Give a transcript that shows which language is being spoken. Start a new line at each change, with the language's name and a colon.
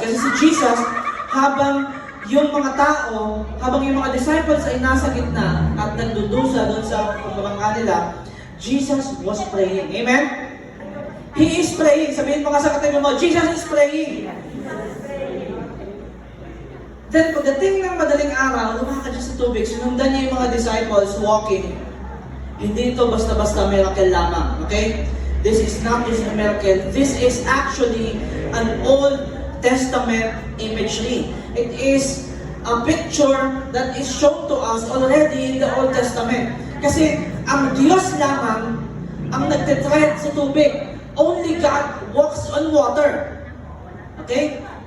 Filipino: Kasi si Jesus, habang yung mga tao, habang yung mga disciples ay nasa gitna at nagdudusa doon sa pagkabangka nila,
English: Jesus was praying.
Filipino: Amen?
English: He is praying.
Filipino: Sabihin mo ka sa katabi mo,
English: Jesus is praying.
Filipino: Then, pagdating ng madaling araw, lumakad siya sa tubig, sinundan niya yung mga disciples walking. Hindi ito basta-basta miracle lamang. Okay?
English: This is not just a miracle. This is actually an Old Testament imagery. It is a picture that is shown to us already in the Old Testament.
Filipino: Kasi ang Diyos lamang ang nagtitread sa tubig.
English: Only God walks on water.
Filipino: Okay?